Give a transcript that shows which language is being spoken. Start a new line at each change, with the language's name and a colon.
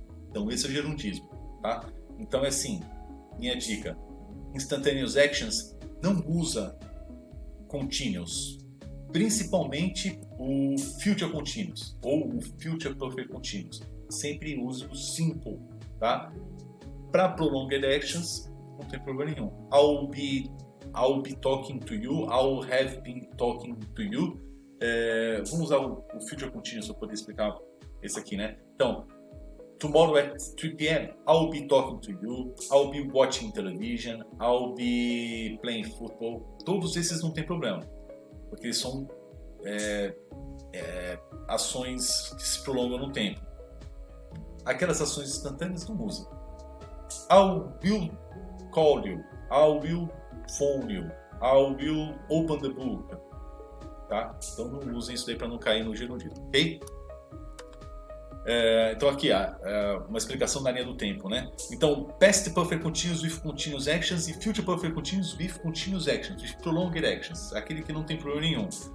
Portuguese: Então esse é o gerundismo, tá? Então é assim, minha dica:
English: instantaneous actions
Portuguese: não usa continuous, principalmente o future continuous ou o future perfect continuous. Sempre use o simple, tá? Para
English: prolonged actions
Portuguese: não tem problema nenhum.
English: I'll be talking to you, I'll have been talking to you.
Portuguese: Vamos usar o future continuous para poder explicar esse aqui, né?
English: Então, tomorrow at 3 p.m. I'll be talking to you, I'll be watching television, I'll be playing football.
Portuguese: Todos esses não tem problema, porque eles são ações que se prolongam no tempo. Aquelas ações instantâneas não usam.
English: I will call you, I will phone you, I will open the book.
Portuguese: Tá? Então não usem isso daí para não cair no gerundismo, ok? Então aqui, uma explicação da linha do tempo, né? Então,
English: past perfect continuous with continuous actions
Portuguese: e
English: future perfect continuous with continuous actions, with prolonged actions,
Portuguese: aquele que não tem problema nenhum.